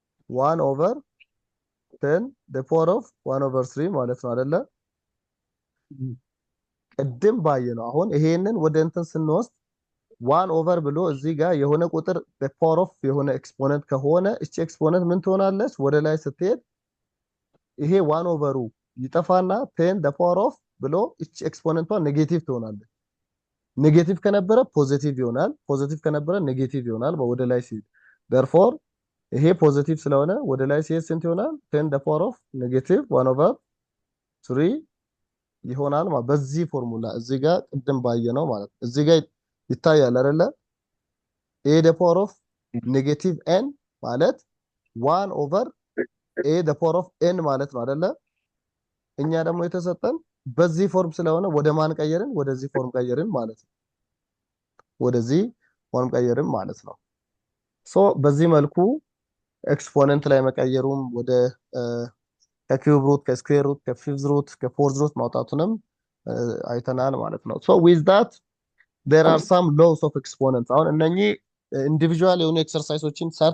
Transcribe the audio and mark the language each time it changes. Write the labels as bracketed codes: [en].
[en] 1 over 10 the power of 1 over 3 [am] ማለት ነው አይደለ? ቅድም ባየነው አሁን ይሄንን ወደ እንትን ስንወስድ 1 over ብሎ እዚህ ጋር የሆነ ቁጥር the power of የሆነ ኤክስፖነንት ከሆነ እቺ ኤክስፖነንት ምን ትሆናለች? ወደ ላይ ስትሄድ ይሄ 1 ኦቨሩ ይጠፋና [en] 10 the power of [am] ብሎ እቺ ኤክስፖነንቷ ኔጌቲቭ ትሆናለች። ኔጌቲቭ ከነበረ ፖዚቲቭ ይሆናል፣ ፖዚቲቭ ከነበረ ኔጌቲቭ ይሆናል ወደ ላይ ሲሄድ። therefore ይሄ ፖዚቲቭ ስለሆነ ወደ ላይ ሲሄድ ስንት ይሆናል? [en] 10 the power of negative 1 over 3 [am] ይሆናል ማለት በዚህ ፎርሙላ እዚህ ጋር ቅድም ባየነው ማለት እዚህ ጋር ይታያል አይደለ? [en] a the power of negative n [am] ማለት [en] 1 over a the power of n [am] ማለት ነው አይደለ? እኛ ደግሞ የተሰጠን በዚህ ፎርም ስለሆነ ወደ ማን ቀየርን? ወደዚህ ፎርም ቀየርን ማለት ነው። ወደዚህ ፎርም ቀየርን ማለት ነው። ሶ በዚህ መልኩ ኤክስፖነንት ላይ መቀየሩም ወደ ከኪዩብ ሩት ከስኩዌር ሩት ከፊፍዝ ሩት ከፎርዝ ሩት ማውጣቱንም አይተናል ማለት ነው። ሶ ዊዝ ዳት [en] there are some laws of exponents። [am] አሁን እነኚህ ኢንዲቪጁዋል የሆኑ ኤክሰርሳይሶችን